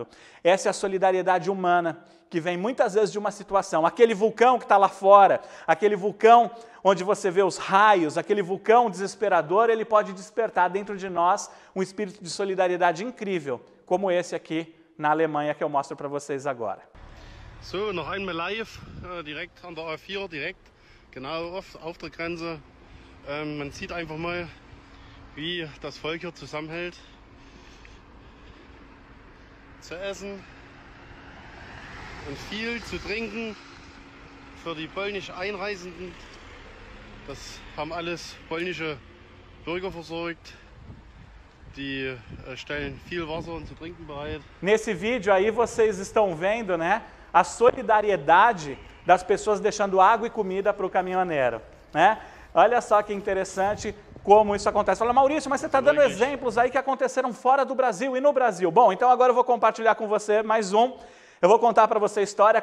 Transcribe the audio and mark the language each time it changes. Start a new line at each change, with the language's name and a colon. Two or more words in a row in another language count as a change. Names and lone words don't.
Portuguese: Essa é a solidariedade humana, que vem muitas vezes de uma situação. Aquele vulcão que está lá fora, aquele vulcão onde você vê os raios, aquele vulcão desesperador, ele pode despertar dentro de nós um espírito de solidariedade incrível, como esse aqui na Alemanha que eu mostro para vocês agora.
German: So, noch einmal live, direkt an der A4, direkt, genau auf der Grenze. Man sieht einfach mal, wie das Volk hier zusammenhält. Zu essen und viel zu trinken für die polnisch Einreisenden. Das haben alles polnische Bürger versorgt. Die stellen viel Wasser und zu trinken bereit.
Portuguese: Nesse vídeo aí vocês estão vendo, né, a solidariedade das pessoas deixando água e comida para o caminhoneiro, né? Olha só que interessante como isso acontece. Fala: Maurício, mas você está dando exemplos aí que aconteceram fora do Brasil e no Brasil. Bom, então agora eu vou compartilhar com você mais um. Eu vou contar para você a história.